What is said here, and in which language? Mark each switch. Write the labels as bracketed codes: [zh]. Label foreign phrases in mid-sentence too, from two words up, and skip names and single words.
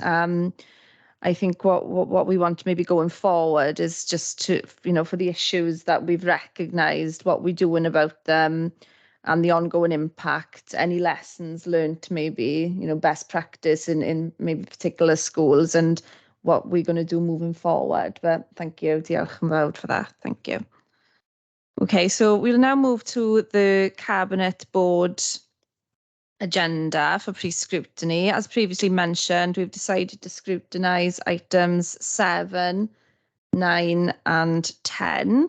[en] I think what we want maybe going forward is just to, for the issues that we've recognised, what we're doing about them and the ongoing impact, any lessons learned, maybe, best practice in maybe particular schools and what we're going to do moving forward. But thank you, [cy] diolch yn fawr [en] for that. Thank you. Okay, so we'll now move to the Cabinet Board agenda for pre-scrutiny. As previously mentioned, we've decided to scrutinise items 7, 9 and 10.